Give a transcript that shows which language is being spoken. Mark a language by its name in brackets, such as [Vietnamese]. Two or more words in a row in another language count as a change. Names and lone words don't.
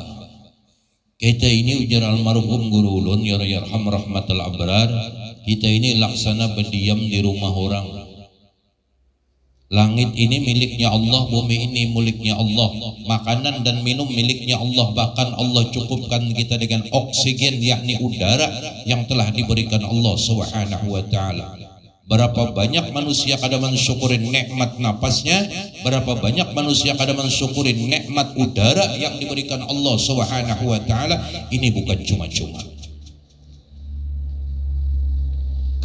[Banjar] Kita ini ujar almarhum guru ulun [Arabic] yarham rahmatul abrar, [Banjar] kita ini laksana berdiam di rumah orang. [Indonesian] Langit ini miliknya Allah, bumi ini miliknya Allah, makanan dan minum miliknya Allah, bahkan Allah cukupkan kita dengan oksigen yakni udara yang telah diberikan Allah [Arabic] Subhanahu wa Ta'ala. [Banjar] Berapa banyak manusia kada mensyukuri nikmat napasnya, berapa banyak manusia kada mensyukuri nikmat udara yang diberikan Allah [Arabic] Subhanahu wa Ta'ala. [Indonesian] Ini bukan cuma-cuma.